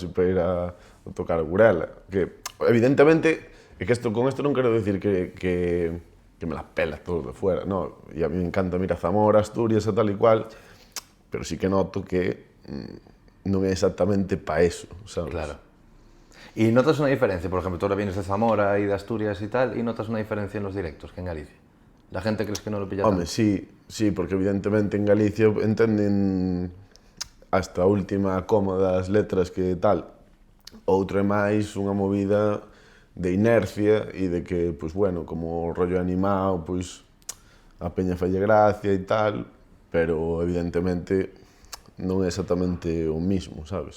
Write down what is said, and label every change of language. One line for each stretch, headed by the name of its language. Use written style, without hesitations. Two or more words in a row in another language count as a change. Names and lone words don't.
Galician: E para ir a tocar a Gurela. Que, evidentemente, é que con isto non quero dicir que
Spanish: me las pela todo de fuera,
Galician: no, e a mí me encanta ir a Zamora, Asturias e tal e cual, pero sí que noto que non é exactamente para eso, sabes?
Spanish: Claro. ¿Y notas una diferencia? Por ejemplo, tú ahora vienes de Zamora y de Asturias y tal, y notas una diferencia en los directos que en Galicia. ¿La gente crees que no lo pilla
Galician: Home,
Spanish: tanto?
Galician: sí, porque evidentemente en Galicia entenden hasta a última coma das letras que tal. Outro é máis unha movida de inercia e de que, pois bueno, como rollo animado, pois a peña falle gracia e tal, pero evidentemente non é exactamente o mismo, sabes?